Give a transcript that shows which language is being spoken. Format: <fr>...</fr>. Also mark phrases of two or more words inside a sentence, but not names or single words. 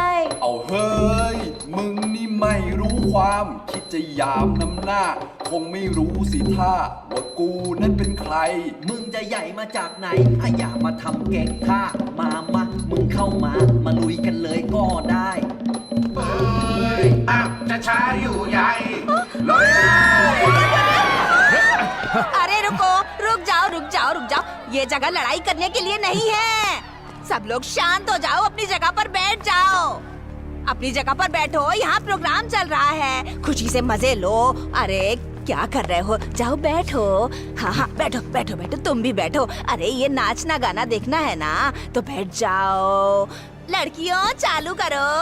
<th>เอาเฮ้ยมึงนี่ไม่รู้ความคิดจะยามน้ำหน้าคงไม่รู้สิท่าว่ากูนั้นเป็นใครมึงจะใหญ่มาจากไหนอย่ามาทำเก่งท่ามามึงเข้ามาลุยกันเลยก็ได้เฮ้ยจะช้าอยู่ใหญ่เลย</th> <hi>अरे रुको रुक जाओ ये जगह लड़ाई करने के लिए नहीं है सब लोग शांत हो जाओ अपनी जगह पर बैठ जाओ अपनी जगह पर बैठो यहाँ प्रोग्राम चल रहा है खुशी से मजे लो अरे क्या कर रहे हो जाओ बैठो हाँ बैठो तुम भी बैठो अरे ये नाचना गाना देखना है ना तो बैठ जाओ लड़कियों चालू करो</hi>